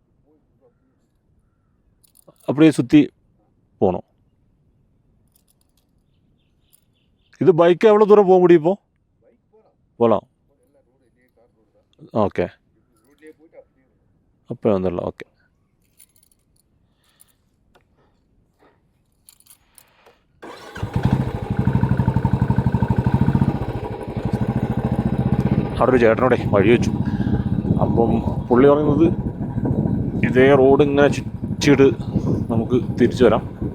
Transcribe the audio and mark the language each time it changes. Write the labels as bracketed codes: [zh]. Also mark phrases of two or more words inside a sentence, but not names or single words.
[ta] அப்படியே சுற்றி போகணும். இது பைக்கு எவ்வளோ தூரம் போக முடியும் இப்போ? போகலாம். ஓகே, அப்போ வந்துடலாம். ஓகே. [ml] അവിടെ ഒരു ചേട്ടനോടെ വഴി വെച്ചു. അപ്പം പുള്ളി പറയുന്നത് ഇതേ റോഡ് ഇങ്ങനെ ചുറ്റിയിട്ട് നമുക്ക് തിരിച്ചു വരാം.